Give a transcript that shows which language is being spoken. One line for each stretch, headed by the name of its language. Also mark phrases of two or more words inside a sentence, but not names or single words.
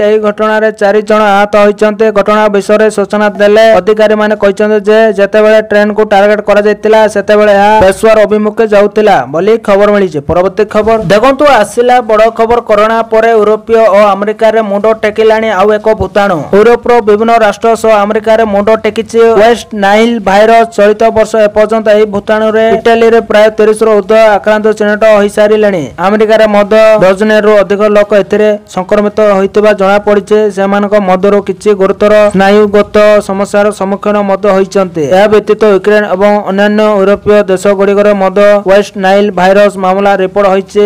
Odia: ଏହି ଘଟଣାରେ 4 ଜଣ ଆହତ ହୋଇଛନ୍ତି। ଘଟଣା ବିଷୟରେ ସୂଚନା ଦେଲେ ଅଧିକାରୀମାନେ କହିଛନ୍ତି ଯେ ଯେତେବେଳେ ଟ୍ରେନକୁ ଟାର୍ଗେଟ କରାଯାଇଥିଲା ସେତେବେଳେ ଏହା ପେଶୱାର ଅଭିମୁଖେ ଯାଉଥିଲା ବୋଲି ଖବର ମିଳିଛି। ପରବର୍ତ୍ତୀ ଖବର ଦେଖନ୍ତୁ, ଆସିଲା ବଡ ଖବର। କରୋନା ପରେ ୟୁରୋପୀୟ ଓ ଆମେରିକାରେ ମୁଣ୍ଡ ଟେକିଲାଣି ଆଉ ଏକ ଭୂତାଣୁ। ୟୁରୋପର ବିଭିନ୍ନ ରାଷ୍ଟ୍ର ସହ ଆମେରିକାର ମୁଣ୍ଡ ଟେକିଛି ୱେଷ୍ଟ ନାଇଲ ଭାଇରସ। ଚଳିତ ବର୍ଷ ଏପର୍ଯ୍ୟନ୍ତ ଏହି ଭୂତାଣୁରେ ଇଟାଲୀରେ ପ୍ରାୟ 30 ରୁ ଉର୍ଦ୍ଧ୍ୱ ଆକ୍ରାନ୍ତ ଚିହ୍ନଟ ହୋଇସାରିଲେଣି। ଆମେରିକାରେ ମଧ୍ୟ ଡଜନେରୁ ଅଧିକ ଲୋକ ଏଥିରେ ସଂକ୍ରମିତ ହୋଇଥିବା ଜଣାପଡ଼ିଛି। ସେମାନଙ୍କ ମଧ୍ୟରୁ କିଛି ଗୁରୁତର ସ୍ନାୟୁଗତ ସମସ୍ୟାର ସମ୍ମୁଖୀନ ମଧ୍ୟ ହୋଇଛନ୍ତି। ଏହା ବ୍ୟତୀତ ୟୁକ୍ରେନ ଏବଂ ଅନ୍ୟାନ୍ୟ ୟୁରୋପୀୟ ଦେଶଗୁଡ଼ିକରେ ମଧ୍ୟ ୱେଷ୍ଟ ନାଇଲ ଭାଇରସ ମାମଲା ରିପୋର୍ଟ ହୋଇଛି।